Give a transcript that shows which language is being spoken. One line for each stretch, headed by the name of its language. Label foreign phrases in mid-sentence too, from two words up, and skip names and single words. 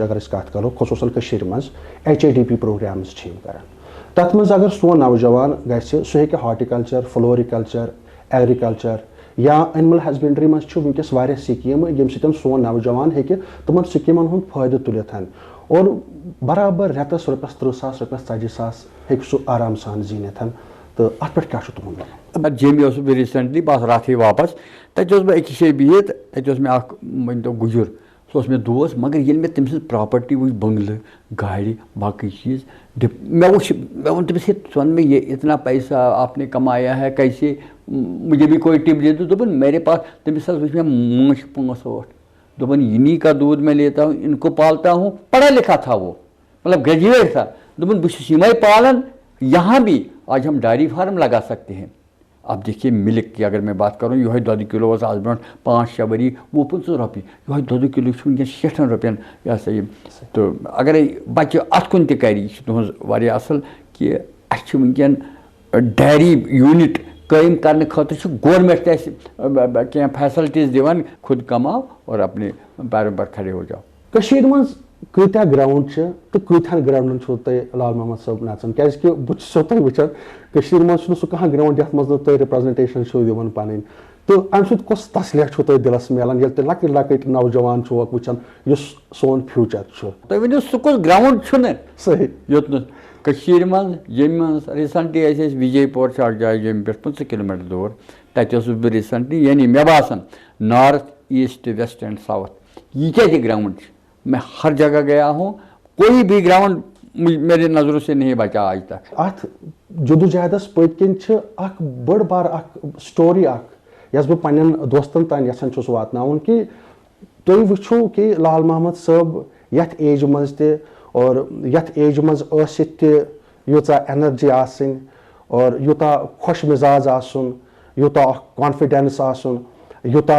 Kashmiri: اگر أسۍ کتھ کرو خصوٗصن کٔشیٖرِ منٛز HADP پروگرامز چھِ یِم کران تتھ منٛز اگر سون نوجوان گژھِ سُہ ہیٚکہِ
English: horticulture floriculture agriculture
Kashmiri: یا
English: animal husbandry
Kashmiri: منٛز چھُ وٕنکیٚس واریاہ سکیٖمہٕ ییٚمہِ سۭتۍ سون نوجوان ہیٚکہِ تِمن سکیٖمن ہُنٛد فٲیدٕ تُلِتھ اور برابر رٮ۪تس رۄپیس 30,000 رۄپیس 40,000 ہیٚکہِ سُہ آرام سان زیٖنِتھ تہٕ اتھ پٮ۪ٹھ کیٛاہ چھُ تُہُنٛد وَنُن جیٚمہِ اوسُس بہٕ ریٖسنٹلی بہٕ آس راتھٕے واپس تتہِ اوسُس بہٕ أکِس جایہِ بِہِتھ تتہِ اوس مےٚ اکھ مٲنۍتو گُجُر سُہ اوس مےٚ دوس مگر ییٚلہِ مےٚ تٔمۍ سٕنٛز پراپرٹی وٕچھ بنگلہٕ گاڑِ باقٕے چیٖز مےٚ ووٚن تٔمِس ہے ژٕ وَن
Urdu: مےٚ یہ اتنا پیسہ آپ نے کمایا ہے کیسے مجھے بھی کوئی ٹپ دے دو دوٚپُن میرے پاس
Kashmiri: تٔمِس حظ وٕچھ مےٚ مٲنٛچھ 5 8 دوٚپُن
Urdu: انہی کا دودھ میں لیتا ہوں ان کو پالتا ہوں پڑھا لکھا تھا وہ مطلب گریجویٹ تھا
Kashmiri: دوٚپُن بہٕ چھُس یِمے پالان
Urdu: یہاں بھی آج ہم
English: dairy farm
Urdu: لگا سکتے ہیں اب دیکھیے ملک کی اگر میں بات کروں
Kashmiri: یہوے دۄدٕ کِلوٗ اوس آز برونٛٹھ 5 6 ؤری 20 25 رۄپیہِ یہوے دۄدٕ کِلوٗ چھُ وٕنکیٚن 60 رۄپین یہِ ہسا یہِ تہٕ اگرے بچہِ اتھ کُن تہِ کرِ یہِ چھُ تُہنٛز واریاہ اصل کہِ اسہِ چھُ وٕنکیٚن
English: dairy unit
Kashmiri: قٲیِم کرنہٕ خٲطرٕ چھُ گورمنٹ تہِ اسہِ کینٛہہ فیسلٹیٖز دِوان
Urdu: خود کماو اور اپنے پیروں پر کھڑے ہو جاؤ
Kashmiri: کٔشیٖرِ منٛز کۭتیاہ گراوُنڈ چھِ تہٕ کۭتیاہن گراوُنڈن چھُو تُہۍ لال محمد صٲب نژان کیازِ کہِ بہٕ چھُسو تۄہہِ وٕچھان کٔشیٖرِ منٛز چھُنہٕ سُہ کانٛہہ گراوُنڈ یتھ منٛز نہٕ تُہۍ رِپرزنٹیشن چھِو دِوان پنٕنۍ تہٕ امہِ سۭتۍ کۄس تسلیہ چھُو تۄہہِ دِلس میلان ییٚلہِ تُہۍ لۄکٕٹۍ لۄکٕٹۍ نوجوان چھِوکھ وٕچھان یُس سون فیوٗچر چھُ تُہۍ ؤنِو سُہ کُس گراوُنڈ چھُنہٕ صحیح یوٚتنَس کٔشیٖرِ منٛز جیٚمہِ منٛز ریٖسنٹلی ٲسۍ أسۍ وِجے پور چھِ اکھ جاے جیٚمہِ پٮ۪ٹھ 50 کِلوٗمیٖٹر دوٗر تتہِ اوسُس بہٕ ریٖسنٹلی یعنی مےٚ باسان
English: north east west and south
Kashmiri: ییٖتیاہ تہِ گراوُنڈ چھِ
Urdu: میں ہر جگہ گیا ہوں کوئی بھی گراؤنڈ میرے نظروں سے نہیں بچا آج تک
Kashmiri: اتھ جدوجہدس پٔتۍ کِنۍ چھِ اکھ بٔڑ بار اکھ سٹوری اکھ یۄس بہٕ پننٮ۪ن دوستن تانۍ یژھان چھُس واتناوُن کہِ تُہۍ وٕچھو کہ لال محمد صٲب یَتھ ایجہِ منٛز تہِ اور یَتھ ایجہِ منٛز ٲسِتھ تہِ ییٖژاہ اٮ۪نَرجی آسٕنۍ اور یوٗتاہ خۄش مِزاج آسُن یوٗتاہ اکھ کانفِڈٮ۪نٕس آسُن یوٗتاہ